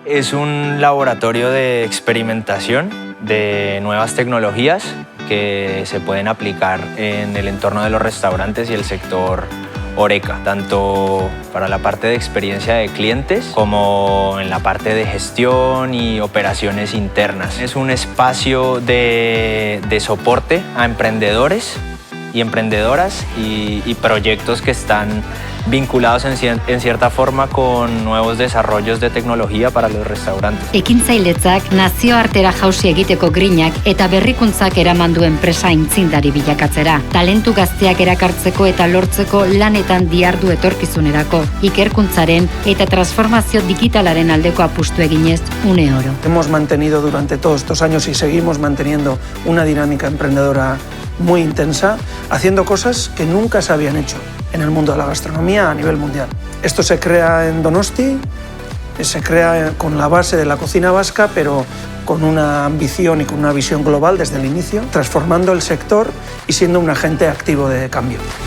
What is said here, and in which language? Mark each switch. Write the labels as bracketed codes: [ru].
[es] Es un laboratorio de experimentación de nuevas tecnologías que se pueden aplicar en el entorno de los restaurantes y el sector Horeca, tanto para la parte de experiencia de clientes como en la parte de gestión y operaciones internas. Es un espacio de soporte a emprendedores y emprendedoras y proyectos que están vinculados en cierta forma con nuevos desarrollos de tecnología para los restaurantes. [eu] Ekintzailetzak nazioartera jausi egiteko grinak eta berrikuntzak eraman du enpresa aintzindari bilakatzera. Talentu gazteak erakartzeko eta lortzeko lanetan dihardu etorkizunerako, ikerkuntzaren eta transformazio digitalaren aldeko apustu eginez une oro. [es] Hemos mantenido durante todos estos años y seguimos manteniendo una dinámica emprendedora muy intensa, haciendo cosas que nunca se habían hecho en el mundo de la gastronomía a nivel mundial. Esto se crea en Donosti, se crea con la base de la cocina vasca, pero con una ambición y con una visión global desde el inicio, transformando el sector y siendo un agente activo de cambio.